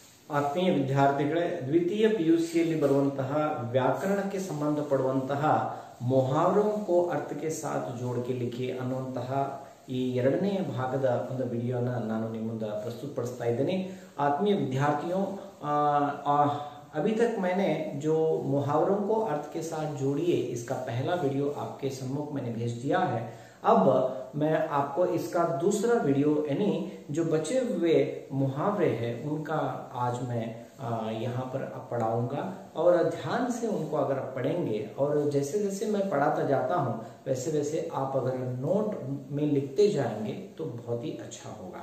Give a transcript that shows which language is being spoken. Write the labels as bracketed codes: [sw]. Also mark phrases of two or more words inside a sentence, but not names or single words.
[kn] ಆತ್ಮೀಯ ವಿದ್ಯಾರ್ಥಿಗಳೇ, ದ್ವಿತೀಯ ಪಿಯುಸಿಯಲ್ಲಿ ಬರುವಂತಹ ವ್ಯಾಕರಣಕ್ಕೆ ಸಂಬಂಧಪಡುವಂತಹ [hi] ಮೊಹಾವರೋं को अर्थ के साथ जोड़ के लिखिए [kn] ಅನ್ನುವಂತಹ ಈ ಎರಡನೇ ಭಾಗದ ಒಂದು ವಿಡಿಯೋನ ನಾನು ನಿಮ್ಮ ಮುಂದೆ ಪ್ರಸ್ತುತಪಡಿಸ್ತಾ ಇದ್ದೇನೆ। [hi] आत्मीय विद्यार्थियों, अभी तक मैंने जो मुहावरों को अर्थ के साथ जोड़िए इसका पहला वीडियो आपके सम्मुख मैंने भेज दिया है। अब मैं आपको इसका दूसरा वीडियो यानी जो बचे हुए मुहावरे हैं उनका आज मैं यहाँ पर पढ़ाऊंगा और ध्यान से उनको अगर आप पढ़ेंगे और जैसे जैसे मैं पढ़ाता जाता हूँ वैसे वैसे आप अगर नोट में लिखते जाएंगे तो बहुत ही अच्छा होगा।